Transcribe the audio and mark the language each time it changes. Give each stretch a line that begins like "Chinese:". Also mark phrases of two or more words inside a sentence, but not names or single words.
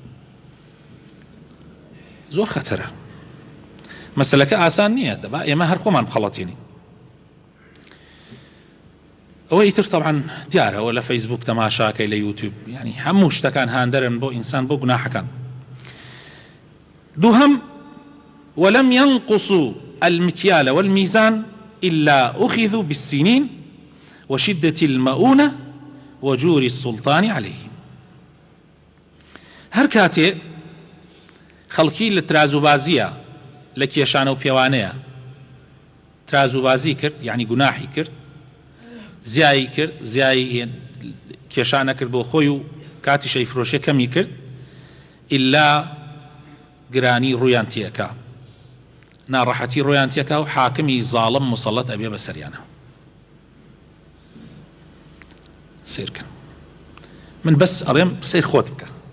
Central Kurdish: زۆر خەتەرە مەسەلەکە ئاسان نییە دەبا ئێمە هەر خۆمان بخەڵەتێنین ئەوە ئیتر طبعا دیارەوە لە فەیسبوک تەماشاکەی لە یوتیوب ینی هەموو شتەکان هاندەرن بۆ ئینسان بۆ گوناحەکان
Arabic: دووهەم ولم ينقصوا المكيال والميزان إلا أخذوا بالسنين وشدة المؤونة وجور السلطان عليهم هەر
Central Kurdish: کاتێ خەڵکی لە ترازوبازیە لە کێشانە و پێوانەیە ترازوبازی کرد یعنی گوناحی کرد زیایی کرد زیایی کێشانە کرد بۆ خۆی و کاتی شەیفرۆشیە کەمی کرد ئللا گرانی ڕوویان تێکا ناڕەحەتی ڕۆیان تێکا و حاکمی زاڵم مسەڵەت ئەبێ بەسەریانە سیرکە من بەس ئەڵێم سیر خۆت بکە